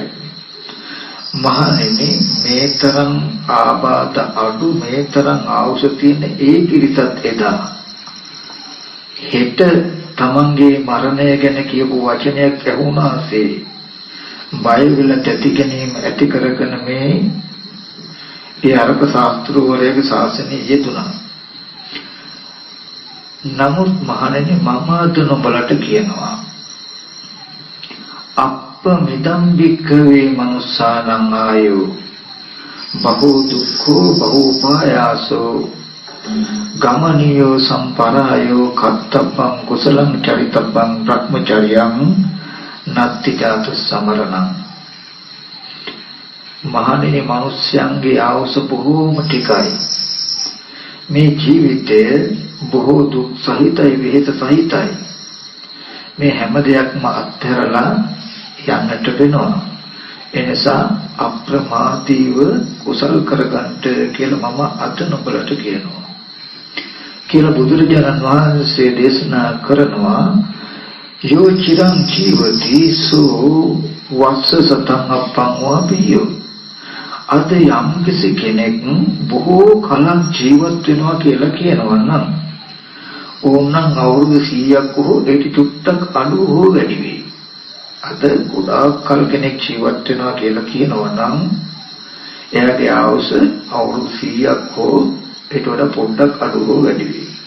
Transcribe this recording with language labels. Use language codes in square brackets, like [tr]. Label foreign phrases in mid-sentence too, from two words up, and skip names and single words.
[si] මහණෙනි මේ තරම් ආබාධ අඩු මේ තරම් ආවුස තියෙන ඒ පිරිසත් එදා හෙට තමන්ගේ මරණය ගැන කියපු වචනයක් ඇහුණාසේ බය වෙලා තැති ගැනීම ඇති කරගෙන මේ ඒ අරක ශාස්ත්‍රවරයාගේ ශාසනය යෙදුණා. නමුත් මහණෙනි මම අද නොබලට කියනවා [pi] අප්පමිදම් භික්ඛවේ මනුස්සානං ආයෝ බහූ දුක්ඛෝ බහූ පායාසෝ ගමනියෝ සම්පරායෝ කත්තබ්බං කුසලං චරිතබ්බං බ්‍රහ්මචර්යං නත්ති ජාතු සමරණං. [si] මහණෙනි මිනිස්යන්ගේ ආයුෂ බොහෝම ටිකයි. මේ ජීවිතය බොහෝ දුක් සහිතයි විහෙත සහිතයි. මේ හැම දෙයක්ම අත්හැරලා යන්නට වෙනවා. එනිසා අප්‍රමාදීව කුසල් කරගන්නට කියලා මම අද නොබලට කියනවා කියලා බුදුරජාණන් වහන්සේ දේශනා කරනවා. [pi] යෝ චිරං ජීවති සෝ වස්ස සතං අපං වබියෝ. [si] අද යම් කිසි කෙනෙක් බොහෝ කලක් ජීවත් වෙනවා කියලා කියනවා නම් ඕනනම් අවුරුදු 100ක් හෝ ඒක චුට්ටක් අඩු හෝ වැඩි වෙයි. අද ගොඩාක් කල් කෙනෙක් ජීවත් වෙනවා කියලා කියනවා නම් එයාගේ ආයුෂ අවුරුදු 100ක් හෝ ඊට වඩා පොඩ්ඩක් අඩු හෝ වැඩි වෙයි.